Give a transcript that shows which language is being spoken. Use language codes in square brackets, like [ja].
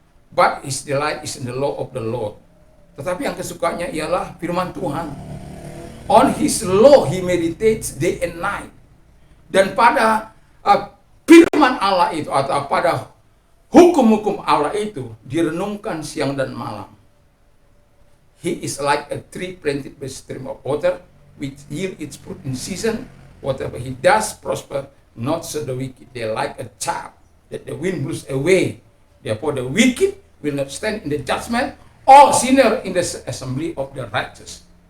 [en] But his delight is in the law of the Lord. [id] Tetapi yang kesukanya ialah firman Tuhan. [en] On his law he meditates day and night. [id] Dan pada firman Allah itu, atau pada hukum-hukum Allah itu, direnungkan siang dan malam. [en] He is like a tree planted by stream of water, which yield its fruit in season. Whatever he does prosper, not so the wicked. They are like a chaff that the wind blows away. Therefore the wicked will not stand in the judgment, or sinner in the assembly of the righteous.